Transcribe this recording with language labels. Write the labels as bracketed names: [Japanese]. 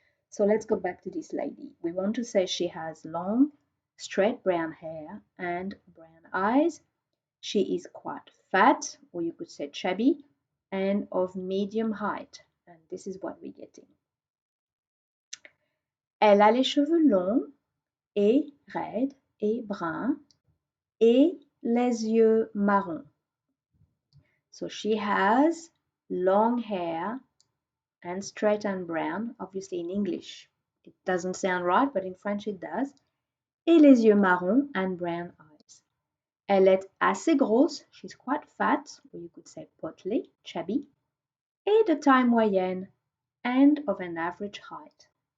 [English] So let's go back to this lady. We want to say she has long, straight brown hair and brown eyes. She is quite fat, or you could say chubby, and of medium height. And this is what we're getting. [French] Elle a les cheveux longs et raides et bruns et les yeux marrons. [English] So she has long hair and straight and brown, obviously in English. It doesn't sound right, but in French it does. [French] Et les yeux marrons [English] and brown eyes. [French] Elle est assez grosse, [English] she's quite fat, or you could say portly, chubby, [French] et de taille moyenne, [English] and of an average height.